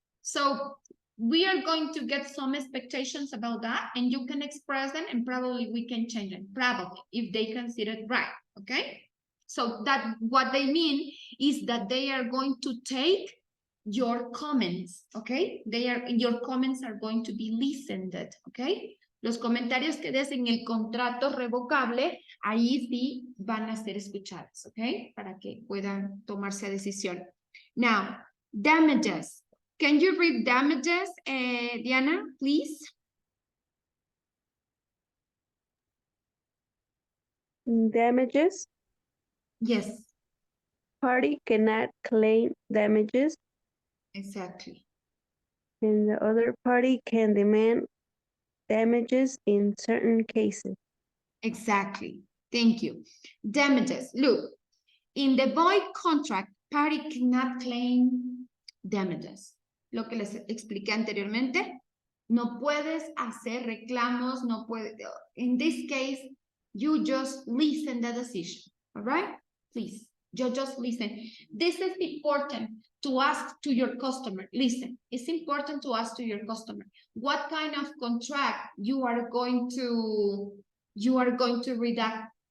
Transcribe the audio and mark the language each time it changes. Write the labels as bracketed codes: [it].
[en] So we are going to get some expectations about that, and you can express them, and probably we can change them, probably, if they consider it right, okay? So that what they mean is that they are going to take your comments, okay? Your comments are going to be listened, okay? [es] Los comentarios que des en el contrato revocable, ahí sí van a ser escuchados, okay? Para que puedan tomarse decisión. [en] Now, damages. Can you read damages, Diana, please? Damages. Yes. Party cannot claim damages, Exactly. and the other party can demand damages in certain cases. Exactly. Thank you. Damages. Look, in the void contract, party cannot claim damages. Lo que les expliqué anteriormente, no puedes hacer reclamos, no puedes. In this case, you just listen the decision. All right? Please, you just listen. This is important to ask to your customer. Listen, it's important to ask to your customer what kind of contract you are going to redact.